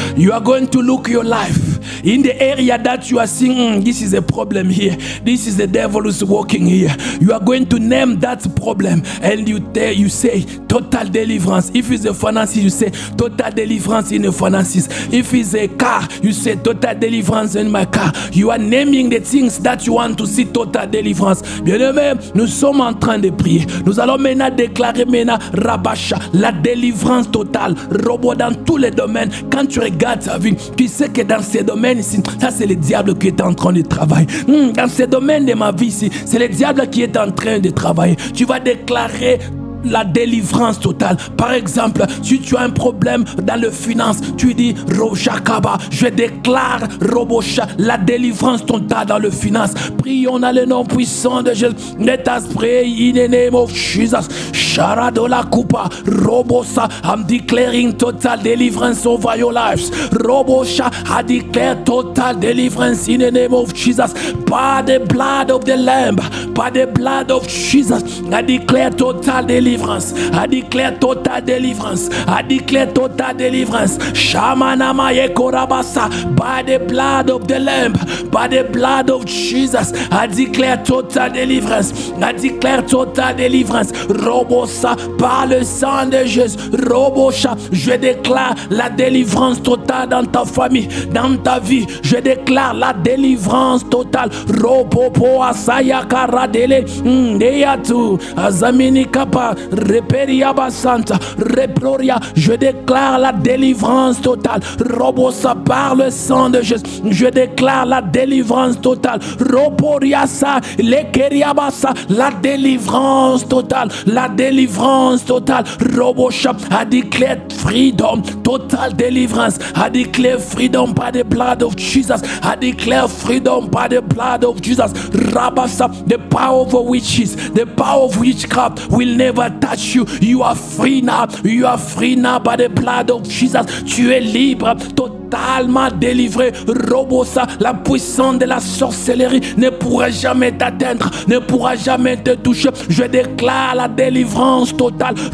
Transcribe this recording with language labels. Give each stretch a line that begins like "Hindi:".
English: You are going to look your life in the area that you are seeing, this is a problem here, this is the devil who's working here. You are going to name that problem and you say total deliverance. If it's a finances, you say total deliverance in the finances. If it's a car, you say total deliverance in my car. You are naming the things that you want to see total deliverance.
French: Bien-aimé, nous sommes en train de prier. Nous allons maintenant déclarer Rabasha, la délivrance totale, robot dans tous les domaines. Quand tu regardes ta vie, tu sais que dans ces domaines ici, ça c'est le diable qui est en train de travailler. Dans ces domaines de ma vie ici, c'est le diable qui est en train de travailler. Tu vas déclarer la délivrance totale. Par exemple, si tu as un problème dans le finance, tu dis Roshakaba, je déclare Robosha, la délivrance totale dans le finance. Prions dans le nom puissant de Jésus.
English: Let us pray in the name of Jesus. Sharadola Kupa Robosa, I'm declaring total deliverance over your lives. Robosha, I declare total deliverance in the name of Jesus. By the blood of the Lamb, by the blood of Jesus, I declare total deliverance. I declare total deliverance. I declare total deliverance. Shamanama Yekorabasa. By the blood of the Lamb, by the blood of Jesus, I declare total deliverance. I declare total deliverance.
French: Robosa, par le sang de Jésus. Robosha, je déclare la délivrance totale dans ta famille, dans ta vie. Je déclare la délivrance totale. Ropopo asaya karadele ndeyatu azamini kapa reperia basanta reploria. Je déclare la délivrance totale. Robosa, par le sang de Jésus. Je déclare la délivrance totale. Roporiasa lekeriabasa, la délivrance totale. La délivrance totale.
English: Robosha, I declare freedom, total deliverance. I declare freedom by the blood of Jesus. I declare freedom by the blood of Jesus. Rabasa, the power of witches, the power of witchcraft will never touch you. You are free now. You are free now by the blood of Jesus.
French: Tu es libre, totalement délivré. Robosa, la puissance de la sorcellerie ne pourra jamais t'atteindre, ne pourra jamais te toucher. Je déclare la délivrance totale.